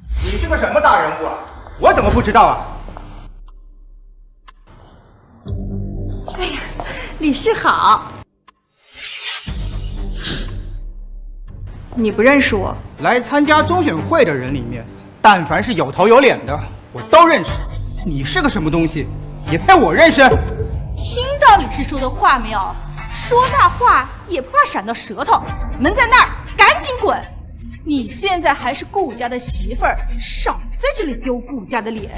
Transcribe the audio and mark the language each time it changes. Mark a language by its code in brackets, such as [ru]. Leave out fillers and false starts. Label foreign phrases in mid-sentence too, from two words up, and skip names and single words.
[zh] 你是個什麼大人物啊？我怎麼不知道啊？李氏好。你不认识我？来参加中选会的人里面，但凡是有头有脸的，我都認識。你是個什麼東西，也配我認識？聽到李氏說的話沒有？說大話也不怕閃到舌頭。門在那兒，趕緊滾！你現在還是顧家的媳婦兒，少在這裡丟顧家的臉。